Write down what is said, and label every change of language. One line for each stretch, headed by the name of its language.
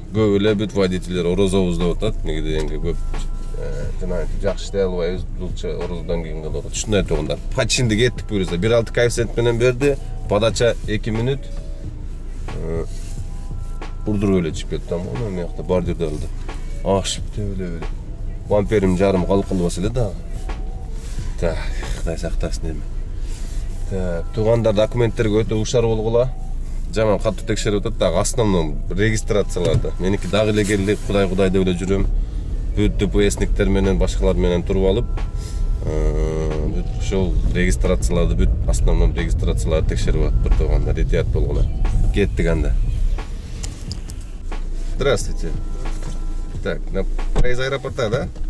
Kyrgyz: Көп эле бүт водительдер орозобуз деп атат. Меге дегенде көп жана жакшы иштей албайбыз, булча орозодон кийин кылып атат. Ушундай туугандар. Починди кеттик буюрса. 1.6 коэффициент менен берди. Подача 2 минут. Урдуруп эле чыгып кетти, мына мыякта бордюрда кылды. Ашып эле. Бамперим жарым калкылбаса эле дагы. Так, Кудай сактасын эми. Так, туугандар документтерге өтө ушар болгула. Жаман катуу текшерип атат, дагы основном регистрацияларды. Меники дагы эле келди, Кудай деп эле жүрөм. Бүт ДПСниктер менен, башкалар менен туруп алып, бүт ошол регистрацияларды, бүт основном регистрацияларды текшерип атып тургандар, этият болгула. Кеттик анда.
Russian: Здравствуйте. Так, на проезд аэропорта, да?